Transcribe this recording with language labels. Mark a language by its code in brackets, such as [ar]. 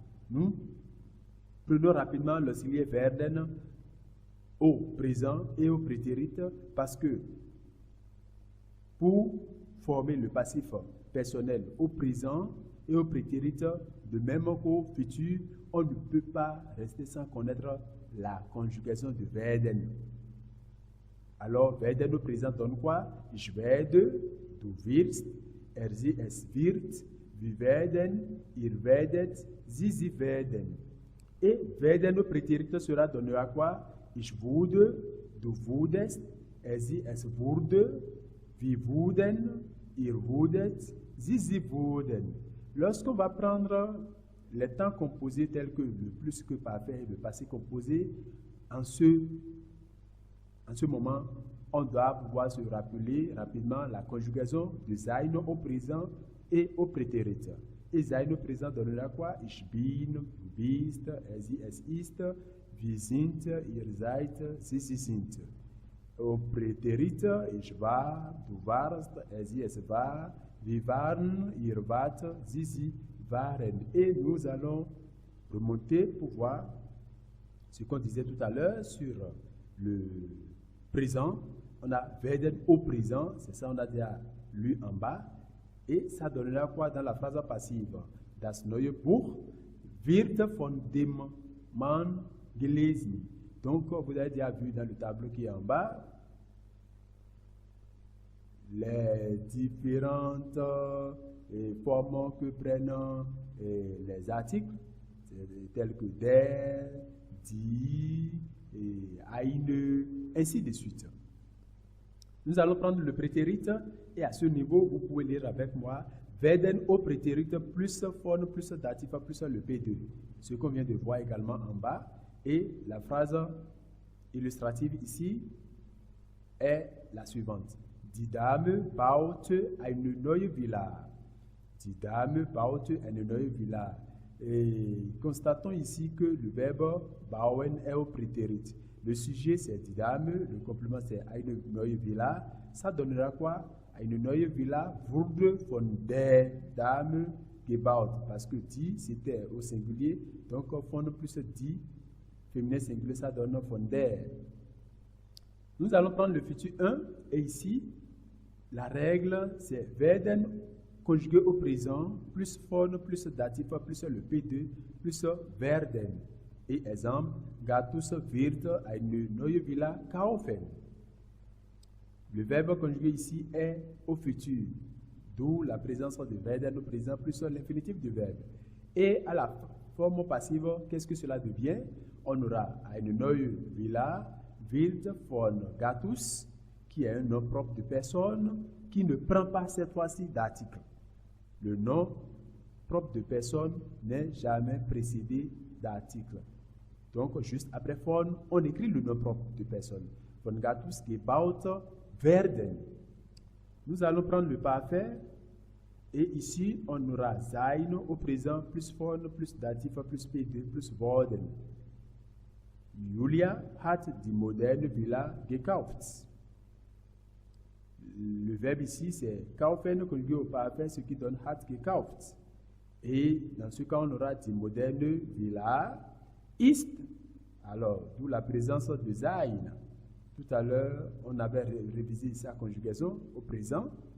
[fr] Nous prenons rapidement l'auxiliaire werden au présent et au prétérit parce que pour former le passif personnel au présent et au prétérit, de même qu'au futur, on ne peut pas rester sans connaître la conjugaison de werden. Alors, werden au présent donne quoi? [de] Ich werde, du wirst, sie, es wird, wir werden, ihr werdet, sie werden. [fr] Et werden au prétérit sera donné à quoi? [de] Ich wurde, du wurdest, sie, es wurde, wir wurden, ihr wurdet, sie wurden. [fr] Lorsqu'on va prendre les temps composés tels que le plus que parfait et le passé composé, en ce moment, on doit pouvoir se rappeler rapidement la conjugaison de sein au présent et au prétérit. Et sein au présent donnera quoi? [de] Ich bin, du bist, sie, es ist, wir sind, ihr seid, sie sind. Au prétérit, ich war, du warst, sie, es war, wir waren, ihr wart, sie waren. [fr] Et nous allons remonter pour voir ce qu'on disait tout à l'heure sur le présent. On a werden au présent, c'est ça on a déjà lu en bas. Et ça donnera quoi dans la phrase passive? [de] Das neue Buch wird von dem Mann gelesen. [fr] Donc, vous avez déjà vu dans le tableau qui est en bas, les différentes formes que prennent les articles, tels que der, die, eine, ainsi de suite. Nous allons prendre le prétérit et à ce niveau, vous pouvez lire avec moi werden au prétérit plus von plus datif plus le P2. Ce qu'on vient de voir également en bas. Et la phrase illustrative ici est la suivante. [de] Die Dame baute eine neue Villa. Die Dame baute eine neue Villa. [fr] Et constatons ici que le verbe bauen est au prétérit. Le sujet c'est die Dame, le complément c'est eine neue Villa. Ça donnera quoi? [de] Eine neue Villa wurde von der Dame gebaut. [fr] Parce que die c'était au singulier, donc von plus die, féminin singulier, ça donne von der. Nous allons prendre le futur 1 et ici, la règle c'est werden conjugué au présent, plus von, plus datif, plus le P2, plus werden. [de] Et exemple, Gatus wird eine neue Villa kaufen. [fr] Le verbe conjugué ici est au futur, d'où la présence de werden au présent plus l'infinitif du verbe. Et à la forme passive, qu'est-ce que cela devient? On aura [de] eine neue Villa, wird von Gatus, [fr] qui est un nom propre de personne, qui ne prend pas cette fois-ci d'article. Le nom propre de personne n'est jamais précédé d'article. Donc, juste après von, on écrit le nom propre de personne. [de] Von Gatus gebaut werden. [fr] Nous allons prendre le parfait et ici, on aura sein au présent, plus von, plus datif, plus P2, plus worden. [de] Julia hat die moderne Villa gekauft. [fr] Le verbe ici, c'est kaufen conjugué au parfait, ce qui donne hat gekauft. Et dans ce cas, on aura [de] die moderne Villa ist. [fr] Alors, d'où la présence de sein. Tout à l'heure, on avait révisé sa conjugaison au présent.